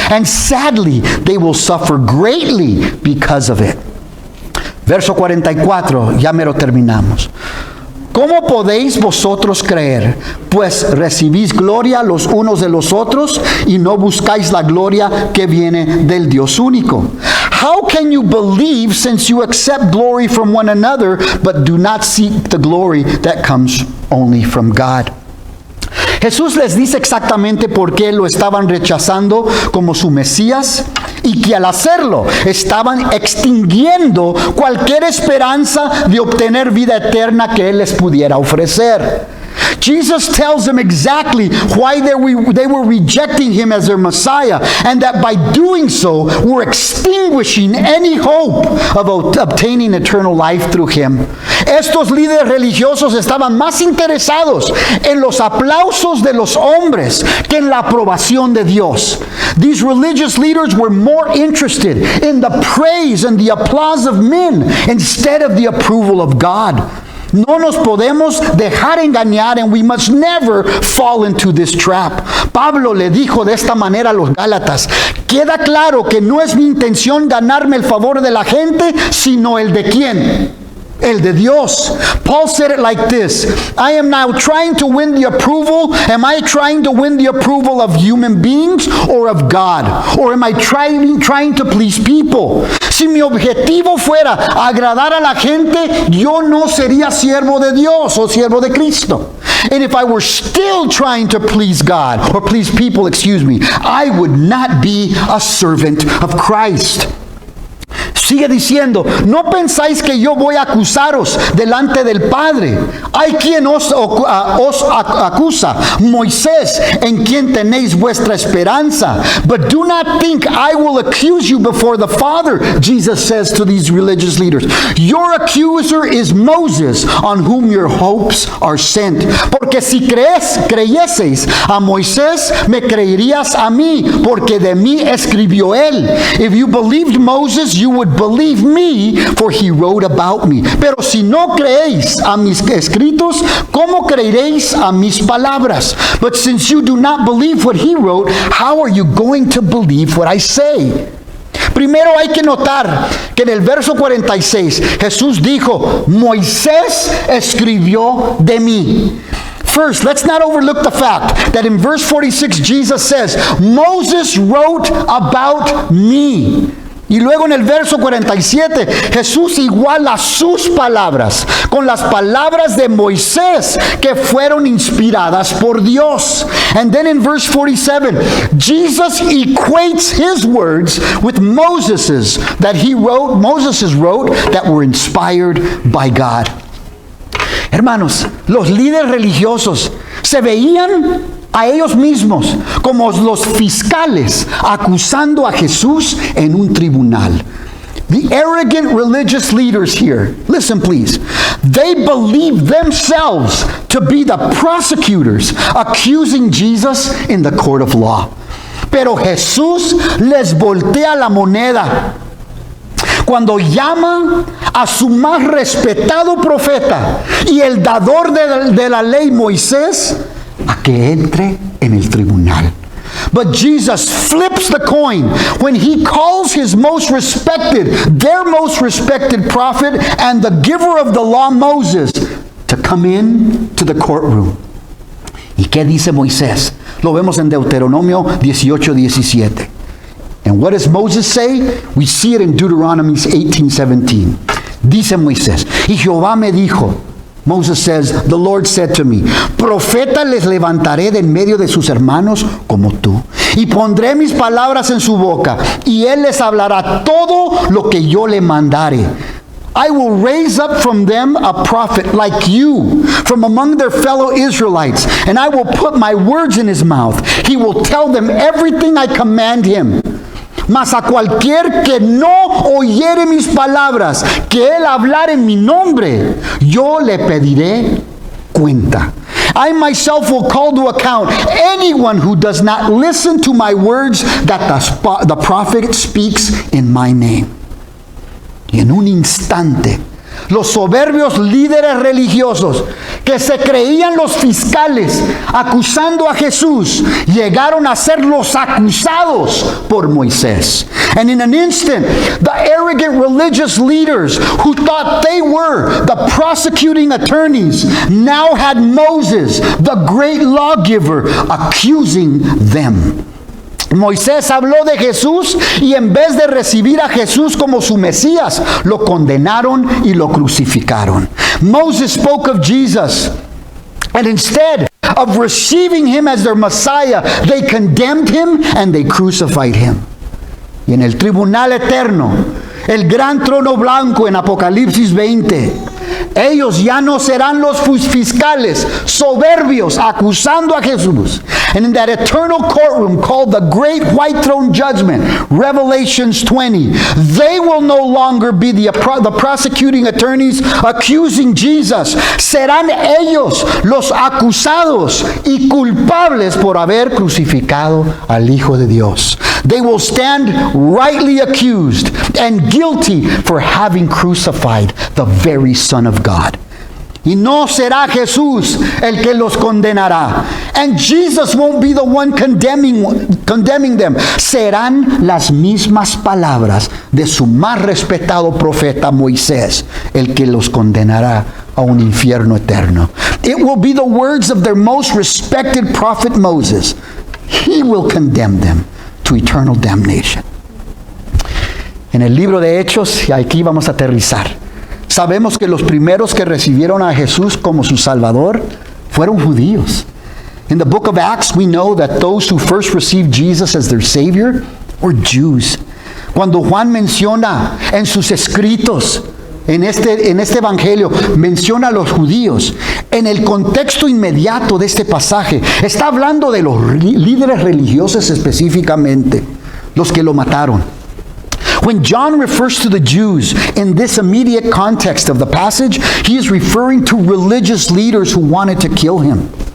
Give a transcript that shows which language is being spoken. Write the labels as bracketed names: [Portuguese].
[English] And sadly, they will suffer greatly because of it. [Spanish] Verso 44, ya mero terminamos. ¿Cómo podéis vosotros creer? Pues recibís gloria los unos de los otros y no buscáis la gloria que viene del Dios único. [English] How can you believe since you accept glory from one another, but do not seek the glory that comes only from God? [Spanish] Jesús les dice exactamente por qué lo estaban rechazando como su Mesías y que al hacerlo estaban extinguiendo cualquier esperanza de obtener vida eterna que Él les pudiera ofrecer. [English] Jesus tells them exactly why they were rejecting Him as their Messiah, and that by doing so, we're extinguishing any hope of obtaining eternal life through Him. [Spanish] Estos líderes religiosos estaban más interesados en los aplausos de los hombres que en la aprobación de Dios. [English] These religious leaders were more interested in the praise and the applause of men instead of the approval of God. [Spanish] No nos podemos dejar engañar, [English] and we must never fall into this trap. [Spanish] Pablo le dijo de esta manera a los Gálatas: queda claro que no es mi intención ganarme el favor de la gente, sino el de ¿quién? El de Dios. [English] Paul said it like this: I am now trying to win the approval. Am I trying to win the approval of human beings or of God? Or am I trying to please people? [Spanish] Si mi objetivo fuera agradar a la gente, yo no sería siervo de Dios o siervo de Cristo. [English] And if I were still trying to please God, or please people, I would not be a servant of Christ. [Spanish] Sigue diciendo: no pensáis que yo voy a acusaros delante del Padre. Hay quien os acusa, Moisés, en quien tenéis vuestra esperanza. [English] But do not think I will accuse you before the Father, Jesus says to these religious leaders. Your accuser is Moses, on whom your hopes are sent. [Spanish] Porque si creyeseis a Moisés, me creerías a mí, porque de mí escribió él. [English] If you believed Moses, you would believe me, for he wrote about me. [Spanish] Pero si no creéis a mis escritos, ¿cómo creeréis a mis palabras? [English] But since you do not believe what he wrote, how are you going to believe what I say? [Spanish] Primero hay que notar que en el verso 46 Jesús dijo: Moisés escribió de mí. [English] First, let's not overlook the fact that in verse 46 Jesus says, Moses wrote about me. [Spanish] Y luego en el verso 47, Jesús iguala sus palabras con las palabras de Moisés que fueron inspiradas por Dios. [English] And then in verse 47, Jesus equates his words with Moses' wrote that were inspired by God. [Spanish] Hermanos, los líderes religiosos se veían a ellos mismos como los fiscales acusando a Jesús en un tribunal. [English] The arrogant religious leaders here, listen please, they believe themselves to be the prosecutors accusing Jesus in the court of law. [Spanish] Pero Jesús les voltea la moneda cuando llama a su más respetado profeta y el dador de la ley, Moisés, a que entre en el tribunal. [English] But Jesus flips the coin when he calls his most respected, their most respected prophet and the giver of the law, Moses, to come in to the courtroom. [Spanish] ¿Y qué dice Moisés? Lo vemos en Deuteronomio 18:17. [English] And what does Moses say? We see it in Deuteronomy 18:17. [Spanish] Dice Moisés, y Jehová me dijo, [English] Moses says, the Lord said to me, [Spanish] profeta les levantaré de en medio de sus hermanos como tú, y pondré mis palabras en su boca, y él les hablará todo lo que yo le mandare. [English] I will raise up from them a prophet like you from among their fellow Israelites, and I will put my words in his mouth. He will tell them everything I command him. [Spanish] Mas a cualquier que no oyere mis palabras, que él hablar en mi nombre, yo le pediré cuenta. [English] I myself will call to account anyone who does not listen to my words that the prophet speaks in my name. [Spanish] Y en un instante, los soberbios líderes religiosos que se creían los fiscales acusando a Jesús llegaron a ser los acusados por Moisés. [English] And in an instant, the arrogant religious leaders who thought they were the prosecuting attorneys now had Moses, the great lawgiver, accusing them. [Spanish] Moisés habló de Jesús y en vez de recibir a Jesús como su Mesías, lo condenaron y lo crucificaron. [English] Moses spoke of Jesus, and instead of receiving him as their Messiah, they condemned him and they crucified him. [Spanish] Y en el tribunal eterno, el gran trono blanco en Apocalipsis 20, ellos ya no serán los fiscales soberbios acusando a Jesús. [English] And in that eternal courtroom called the Great White Throne Judgment, Revelations 20, they will no longer be the prosecuting attorneys accusing Jesus. [Spanish] Serán ellos los acusados y culpables por haber crucificado al Hijo de Dios. [English] They will stand rightly accused and guilty for having crucified the very Son of God. [Spanish] Y no será Jesús el que los condenará. [English] And Jesus won't be the one condemning them. [Spanish] Serán las mismas palabras de su más respetado profeta Moisés el que los condenará a un infierno eterno. [English] It will be the words of their most respected prophet Moses. He will condemn them to eternal damnation. [Spanish] En el libro de Hechos, y aquí vamos a aterrizar, sabemos que los primeros que recibieron a Jesús como su Salvador fueron judíos. [English] In the book of Acts, we know that those who first received Jesus as their Savior were Jews. [Spanish] Cuando Juan menciona en sus escritos, en este evangelio, menciona a los judíos, en el contexto inmediato de este pasaje, está hablando de los líderes religiosos específicamente, los que lo mataron. [English] When John refers to the Jews in this immediate context of the passage, he is referring to religious leaders who wanted to kill him.